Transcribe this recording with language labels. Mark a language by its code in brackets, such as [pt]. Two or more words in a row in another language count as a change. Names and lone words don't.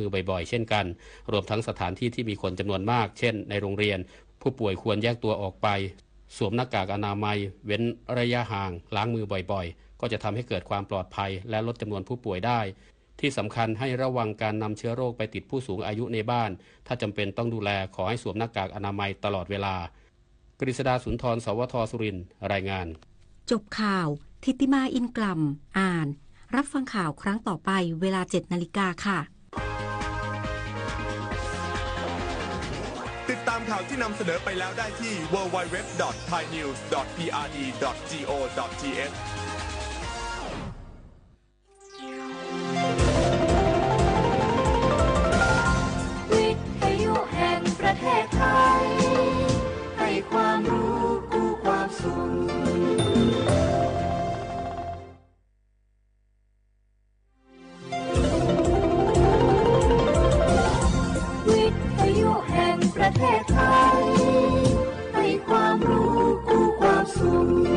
[th] อบ่อยๆเช่นกันรวมทั้งสถานที่ที่มีคนจำนวนมากเช่นในโรงเรียนผู้ป่วยควรแยกตัวออกไปสวมหน้ากากอนามัยเว้นระยะห่างล้างมือบ่อยๆก็จะทำให้เกิดความปลอดภัยและลดจำนวนผู้ป่วยได้ที่สำคัญให้ระวังการนำเชื้อโรคไปติดผู้สูงอายุในบ้านถ้าจำเป็นต้องดูแลขอให้สวมหน้ากากอนามัยตลอดเวลากฤษดาสุนทรสวทสุรินทร์รายงาน จบข่าวทิติมาอินกลัมอ่านรับฟังข่าวครั้งต่อไปเวลา 7 นาฬิกาค่ะ ติดตามข่าวที่นำเสนอไปแล้วได้ที่ www.thainews.prd.go.th ประเทศไทยให้ความรู้กู้ความสุขวิทยุแห่งประเทศไทยให้ความรู้กู้ความสุข